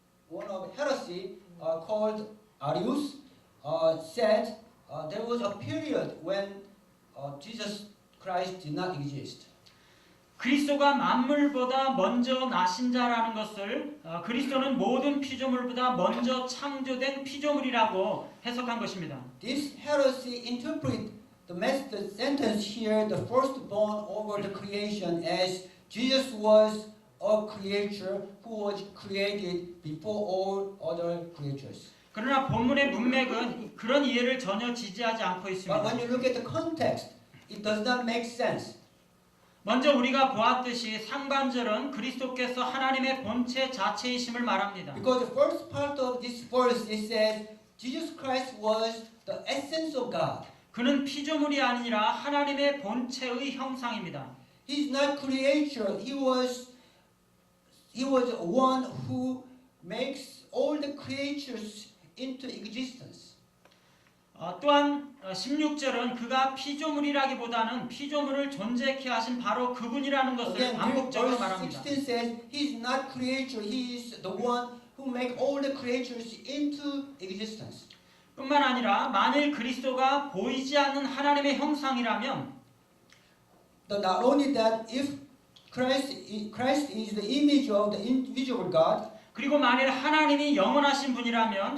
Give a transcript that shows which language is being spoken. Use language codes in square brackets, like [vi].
[en] one of heresy called Arius said there was a period when Jesus Christ did not exist. [ko] 그리스도가 만물보다 먼저 나신 자라는 것을 그리스도는 모든 피조물보다 먼저 창조된 피조물이라고 해석한 것입니다. [en] This heresy interpret the sentence here, the firstborn over the creation, as Jesus was a creature who was created before all other creatures. [ko] 그러나 본문의 문맥은 그런 이해를 전혀 지지하지 않고 [en] But [ko] 있습니다. [en] when you look at the context, it does not make sense. [ko] 먼저 우리가 보았듯이 상반절은 그리스도께서 하나님의 본체 자체이심을 말합니다. [en] Because the first part of this verse it says Jesus Christ was the essence of God. [ko] 그는 피조물이 아니라 하나님의 본체의 형상입니다. [en] He's not creature. He was one who makes all the creatures into existence. [ko] 또한 16절은 그가 피조물이라기보다는 피조물을 존재케 하신 바로 그분이라는 것을 [en] Again, [ko] 반복적으로 [en] verse [ko] 말합니다. [en] 16 says he's not creature. He is the one who make all the creatures into existence. [ko] 뿐만 아니라 만일 그리스도가 보이지 않는 하나님의 형상이라면 [en] Not only that, if Christ is the image of the invisible God, [ko] 그리고 만일 하나님이 영원하신 분이라면